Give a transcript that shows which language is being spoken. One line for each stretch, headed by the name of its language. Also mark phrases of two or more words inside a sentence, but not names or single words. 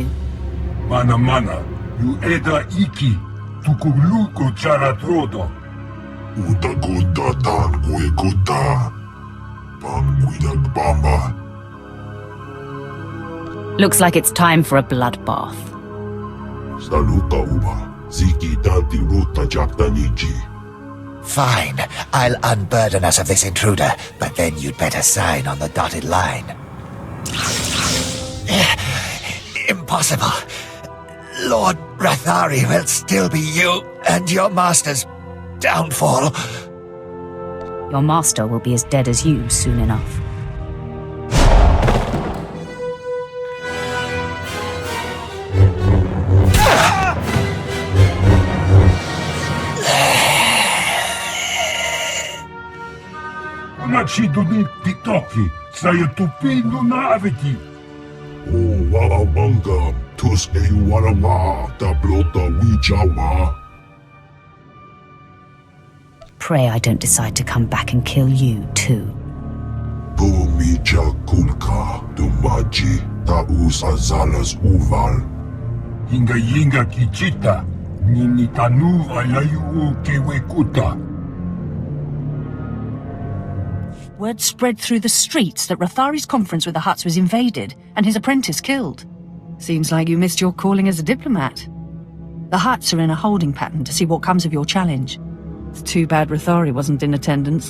English: Mana, you eda iki, tukuluko charatrodo. Utaguta tan gueguta, panguidak bamba. Looks like it's time for a bloodbath. Saluka uba, ziki tati ruta jaktaniji. Fine, I'll unburden us of this intruder, but then you'd better sign on the dotted line. Impossible. Lord Rathari will still be you and your master's downfall. Your master will be as dead as you soon enough. Unachiduni titoki, sayatupindo na aveti. Oh, waamanga, tuske warama, tablota wijawa. Pray I don't decide to come back and kill you, too. Bumija kulka, dumaji, taus azalas uval. Yinga kichita, nini tanu alayu kewekuta. Word spread through the streets that Rathari's conference with the Hutts was invaded and his apprentice killed. Seems like you missed your calling as a diplomat. The Hutts are in a holding pattern to see what comes of your challenge. It's too bad Rathari wasn't in attendance.